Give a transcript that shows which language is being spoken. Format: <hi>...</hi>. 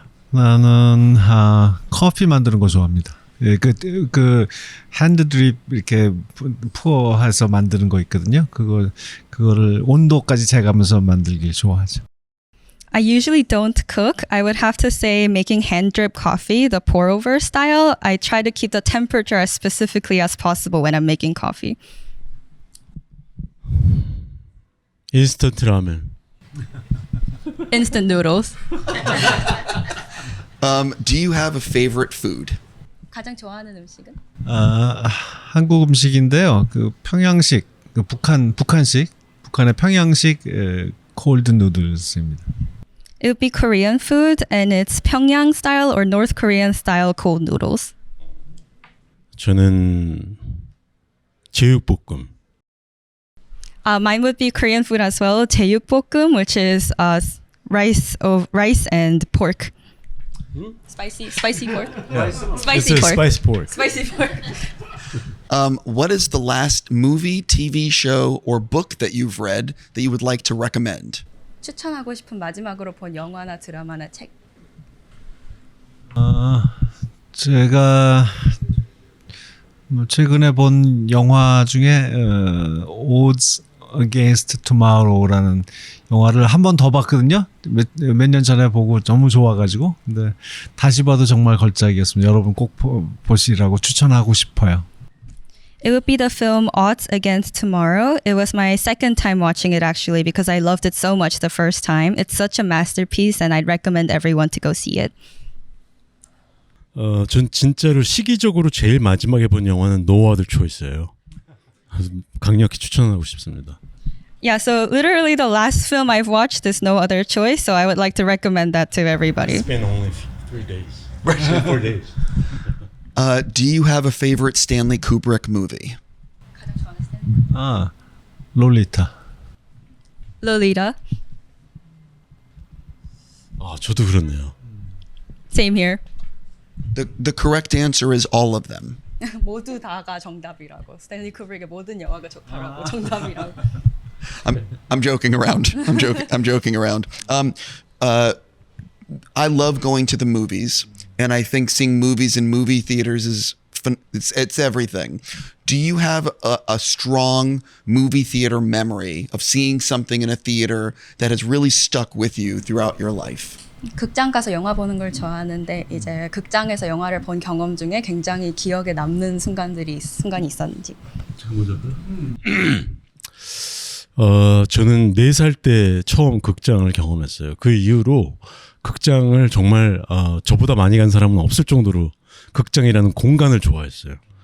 <ko>나는 커피 만드는 거 좋아합니다. 예, 그 핸드 드립 이렇게 푸어해서 만드는 거 있거든요. 그거를 온도까지 재가면서 만들길 좋아하죠.</ko> <en>I usually don't cook. I would have to say making hand drip coffee, the pour over style. I try to keep the temperature as specifically as possible when I'm making coffee.</en> <ko>인스턴트 라면.</ko> <en>Instant noodles. Do you have a favorite food?</en> <ko>가장 좋아하는 음식은? 한국 음식인데요. 그 평양식, 그 북한식, 북한의 평양식 콜드 누들스입니다.</ko> <en>It would be Korean food and it's Pyongyang style or North Korean style cold noodles.</en> <ko>저는 제육볶음.</ko> <en>Mine would be Korean food as well, 제육볶음, which is rice and pork. Spicy pork. Yeah. Spicy It's a pork. spicy pork. Spicy pork. What is the last movie, TV show, or book that you've read that you would like to recommend?</en> <ko>추천하고 싶은 마지막으로 본 영화나 드라마나 책. 제가 최근에 본 영화 중에 Odds Against Tomorrow라는 영화를 한 번 더 봤거든요. 몇 년 전에 보고 너무 좋아가지고. 근데 다시 봐도 정말 걸작이었습니다. 여러분 꼭 보시라고 추천하고 싶어요.</ko> <en>It would be the film Odds Against Tomorrow. It was my second time watching it actually because I loved it so much the first time. It's such a masterpiece and I'd recommend everyone to go see it.</en> <ko>전 진짜로 시기적으로 제일 마지막에 본 영화는 No Other Choice예요. 강력히 추천하고 싶습니다.</ko> <en>Yeah, so literally the last film I've watched is No Other Choice, so I would like to recommend that to everybody. It's been only 3 days. 4 days. Do you have a favorite Stanley Kubrick movie?</en> <ko>롤리타.</ko> <en>Lolita.</en> <ko>저도 그렇네요.</ko> <en>Same here. The correct answer is all of them.</en> <ko>모두 다가 정답이라고. 스탠리 쿠브릭의 모든 영화가 좋다라고 정답이라고.</ko> <en>I'm joking around. I'm joking around. I love going to the movies, and I think seeing movies in movie theaters is it's everything. Do you have a strong movie theater memory of seeing something in a theater that has really stuck with you throughout your life?</en> <ko>극장 가서 영화 보는 걸 좋아하는데 이제 극장에서 영화를 본 경험 중에 굉장히 기억에 남는 순간이 있었는지. 저는 4살 때 처음 극장을 경험했어요. 그 이후로 극장을 정말 저보다 많이 간 사람은 없을 정도로 극장이라는 공간을 좋아했어요.</ko>